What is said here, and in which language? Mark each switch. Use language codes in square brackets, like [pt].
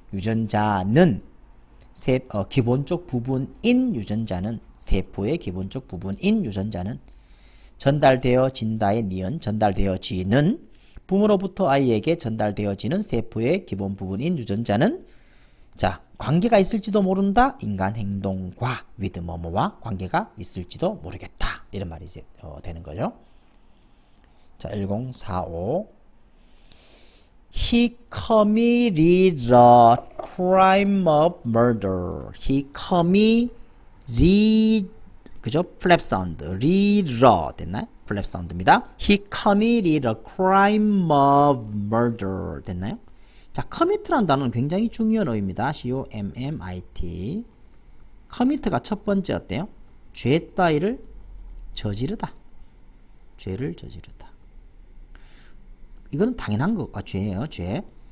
[ko] 유전자는 기본적 부분인 유전자는 세포의 기본적 부분인 유전자는 전달되어진다의 니은 전달되어지는 부모로부터 아이에게 전달되어지는 세포의 기본 부분인 유전자는 자 관계가 있을지도 모른다. 인간 행동과 with 뭐뭐와 관계가 있을지도 모르겠다. 이런 말이 이제 되는 거죠. [en] 자 1045 He committed a crime of murder. He committed [ko] 그죠? flap sound. 리러 됐나요? [en] flap sound입니다. He committed a crime of murder. [ko] 됐나요? 자, commit라는 단어는 굉장히 중요한 어휘입니다. [en] C-O-M-M-I-T. [ko] commit가 첫 번째 어때요? 죄 따위를 저지르다. 죄를 저지르다. 이거는 당연한 거, 죄예요, 죄.